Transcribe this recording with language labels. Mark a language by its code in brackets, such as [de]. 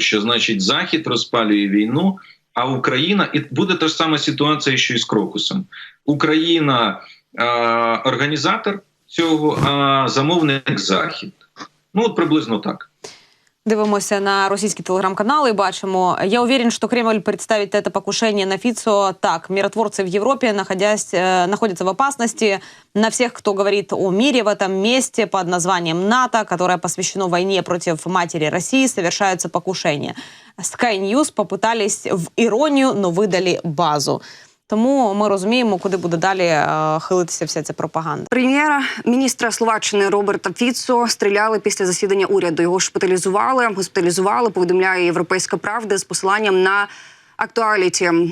[uk] Що значить, Захід розпалює війну, а Україна, і буде та ж сама ситуація, що і з Крокусом. Україна організатор цього, а замовник Захід. Ну, от приблизно так. Дивимося на російські телеграм-канали і бачимо. [ru] Я уверен, что Кремль представит это покушение на Фицо так. Миротворцы в Европе, находятся в опасности. На всех, кто говорит о мире в этом месте под названием НАТО, которое посвящено войне против матери России, совершаются покушения. Sky News попытались в иронию, но выдали базу. [uk] Тому ми розуміємо, куди буде далі хилитися вся ця пропаганда. Прем'єр-міністра Словаччини Роберта Фіцо стріляли після засідання уряду. Його госпіталізували, повідомляє «Європейська правда» з посиланням на Актуаліті.